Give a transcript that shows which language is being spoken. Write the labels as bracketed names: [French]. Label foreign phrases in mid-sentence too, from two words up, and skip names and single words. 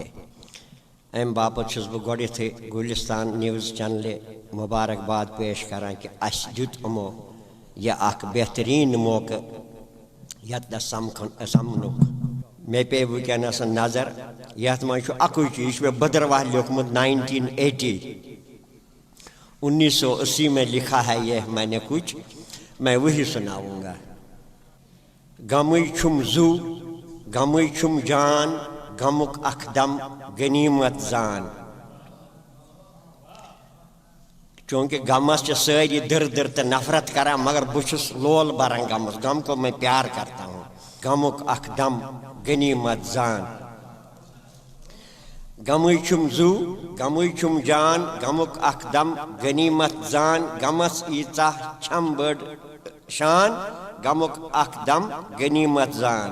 [Kashmiri] ام باپت چھس بہ گۄڈنیتھٕے گلستان نیوز چینلہِ مبارکباد پیش کران کہ اس دیت یِمو یہ اخ بہترین موقع یت سمنُک. مے پے ونکس نظر یت من اکُے چیز یہ بدرواہ لیوکھمت 1980 [Urdu] میں لکھا ہے یہ میں نے کچھ، میں وہی سناؤں گا. [Kashmiri] غمٕے چھُم زُو غمٕے چھُم جان غمُک اکھ دم غنیمت زان. چونکہ غمس چھ ساری در در تو نفرت کران، مگر بچس لول بران غمس. [Urdu] غم کو میں پیار کرتا ہوں. [Kashmiri] غمُک اکھ دم غنیمت زان. غمٕے چھُم زُو غمٕے چھُم جان غمُک اکھ دم غنیمت زان. غمس ایٖژاہ چھم بٔڑ شان غمُک اکھ دم غنیمت زان.